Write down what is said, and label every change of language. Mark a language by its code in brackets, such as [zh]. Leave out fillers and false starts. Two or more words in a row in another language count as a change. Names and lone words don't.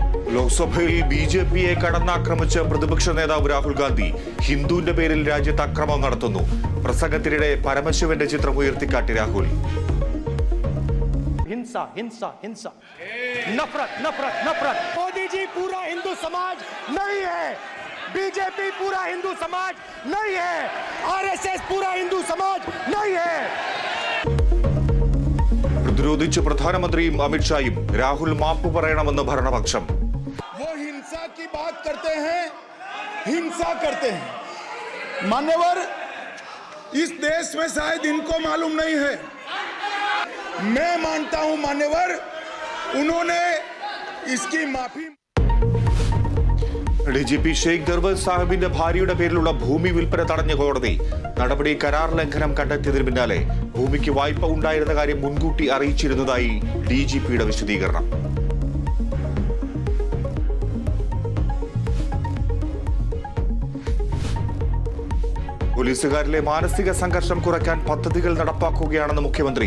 [ml] ലോക്സഭയിൽ ബിജെപിയെ കടന്നാക്രമിച്ച പ്രതിപക്ഷ നേതാവ് രാഹുൽ ഗാന്ധി ഹിന്ദുവിന്റെ പേരിൽ രാജ്യത്ത് അക്രമം നടത്തുന്നു. പ്രസംഗത്തിനിടെ പരമശിവന്റെ ചിത്രം ഉയർത്തിക്കാട്ടി രാഹുൽ. [hi] हिंसा हिंसा हिंसा नफरत नफरत नफरत। मोदी जी पूरा हिंदू समाज नहीं है, बीजेपी पूरा हिंदू समाज नहीं है, आरएसएस पूरा हिंदू समाज नहीं है। [ml] പ്രതിരോധിച്ച് പ്രധാനമന്ത്രിയും അമിത്ഷായും രാഹുൽ മാപ്പ് പറയണമെന്ന് ഭരണപക്ഷം. [hi] वो हिंसा की बात करते हैं, हिंसा करते हैं। मान्यवर, इस देश में शायद इनको मालूम नहीं है, मैं मानता हूं मान्यवर, उन्होंने इसकी माफी. [ml] ഡിജിപി ഷെയ്ഖ് ദർവേസ് സാഹിബിന്റെ ഭാര്യയുടെ പേരിലുള്ള ഭൂമി വിൽപ്പന തടഞ്ഞ കോടതി. നടപടി കരാർ ലംഘനം കണ്ടെത്തിയതിന് പിന്നാലെ ഭൂമിക്ക് വായ്പ ഉണ്ടായിരുന്ന കാര്യം മുൻകൂട്ടി അറിയിച്ചിരുന്നതായി ഡിജിപിയുടെ വിശദീകരണം. പോലീസുകാരിലെ മാനസിക സംഘർഷം കുറയ്ക്കാൻ പദ്ധതികൾ നടപ്പാക്കുകയാണെന്ന് മുഖ്യമന്ത്രി.